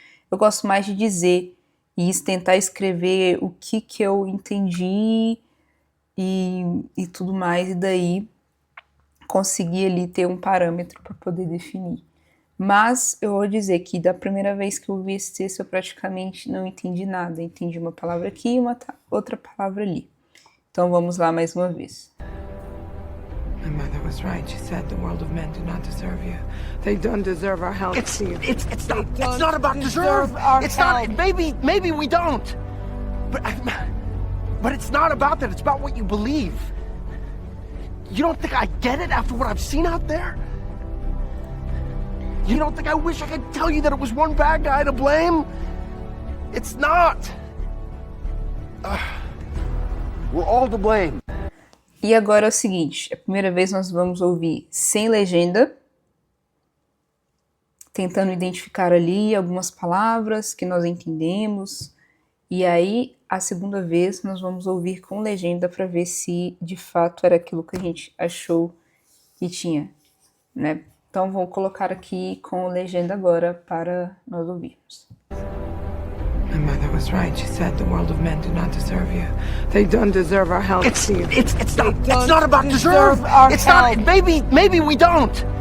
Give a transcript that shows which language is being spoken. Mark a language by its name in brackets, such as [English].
[Portuguese] Eu gosto mais de dizer e tentar escrever o que eu entendi e tudo mais, e daí conseguir ali ter um parâmetro para poder definir. Mas eu vou dizer que da primeira vez que eu vi esse texto eu praticamente não entendi nada. Entendi uma palavra aqui e outra palavra ali. Então vamos lá mais uma vez. [English] My mother was right. She said the world of men do not deserve you. They don't deserve our help. It's not about deserve. It's not. Maybe we don't. But it's not about that. It's about what you believe. You don't think I get it after what I've seen out there? You don't think I wish I could tell you that it was one bad guy to blame? It's not. We're all to blame. [Portuguese] E agora é o seguinte, a primeira vez nós vamos ouvir sem legenda, tentando identificar ali algumas palavras que nós entendemos, e aí a segunda vez nós vamos ouvir com legenda para ver se de fato era aquilo que a gente achou que tinha, né? Então vou colocar aqui com legenda agora para nós ouvirmos. [English] My mother was right. She said the world of men do not deserve you. They don't deserve our help. It's not about deserve. It's not. Maybe we don't.